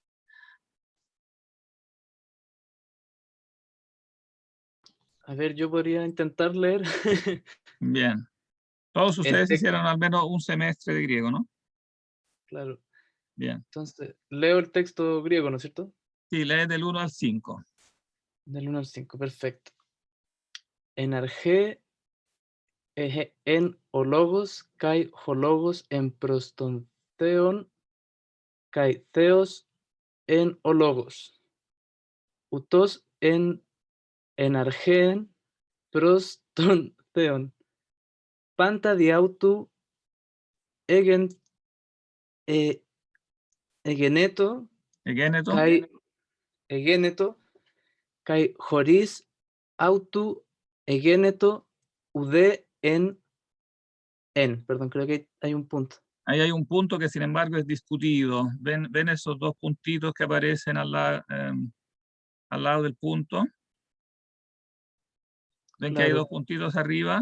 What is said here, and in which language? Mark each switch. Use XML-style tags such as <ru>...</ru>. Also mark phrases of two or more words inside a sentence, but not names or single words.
<es>A ver, yo podría intentar leer. Bien. Todos El ustedes texto, hicieron al menos un semestre de griego, ¿no? claro. Bien. Entonces, leo el texto griego, ¿no es cierto? Sí, lee del 1 al 5. Del 1 al 5, perfecto.</es> <el>Ἐν ἀρχῇ, ἦν ὁ λόγος, καὶ ὁ λόγος, ἦν πρὸς τὸν θεόν, καὶ θεὸς, ἦν ὁ λόγος. Οὗτος ἦν ἐν ἀρχῇ, πρὸς τὸν θεόν. Πάντα δι' αὐτοῦ, ἐγεν, ἐγένετο, Egeneto. καὶ ἐγένετο, καὶ χωρὶς αὐτοῦ ἐγένετο οὐδὲ</el> <es>perdón, creo que hay un punto. Ahí hay un punto que sin embargo es discutido. ¿Ven esos dos puntitos que aparecen al lado del punto? ¿Ven que hay Claro. dos puntitos arriba?</es>